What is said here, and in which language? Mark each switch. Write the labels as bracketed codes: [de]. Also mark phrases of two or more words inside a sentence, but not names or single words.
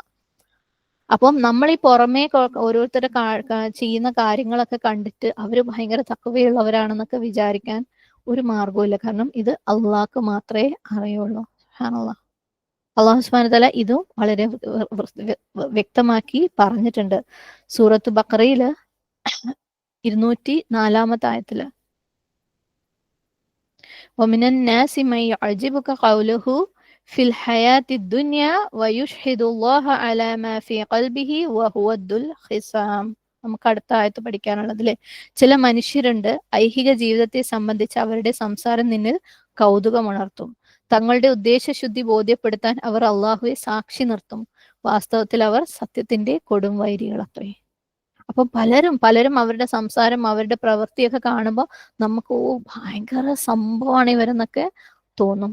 [ml] അപ്പം നമ്മൾ ഈ പുറമേ ഓരോരുത്തരുടെ ചെയ്യുന്ന കാര്യങ്ങളൊക്കെ കണ്ടിട്ട് അവർ ഭയങ്കര തഖ്വയുള്ളവരാണെന്നൊക്കെ വിചാരിക്കാൻ ഒരു മാർഗവും ഇല്ല. കാരണം ഇത് അള്ളാഹ്ക്ക് മാത്രമേ അറിയുള്ളൂ. [ar] سبحان الله. الله سبحانه وتعالى [ml] ഇതും വളരെ വ്യക്തമാക്കി പറഞ്ഞിട്ടുണ്ട്. സൂറത്ത് ബഖറയില് 204 ആയത്തില് [ar] ومن الناس من يعجبك قوله في الحياة الدنيا ويشهد الله على ما في قلبه وهو الخصام. [ml] നമുക്ക് അടുത്ത ആയത്ത് പഠിക്കാനുള്ളതിലെ ചില മനുഷ്യരുണ്ട് ഐഹിക ജീവിതത്തെ സംബന്ധിച്ച് അവരുടെ സംസാരം നിന്നിൽ കൗതുകമുണർത്തും. തങ്ങളുടെ ഉദ്ദേശശുദ്ധി ബോധ്യപ്പെടുത്താൻ അവർ അള്ളാഹുവെ സാക്ഷി നിർത്തും. വാസ്തവത്തിൽ അവർ സത്യത്തിന്റെ കൊടും വൈരികളത്രേ. അപ്പൊ പലരും അവരുടെ സംസാരം അവരുടെ പ്രവൃത്തിയൊക്കെ കാണുമ്പോൾ നമുക്ക് ഭയങ്കര സംഭവമാണ് ഇവരെന്നൊക്കെ തോന്നും.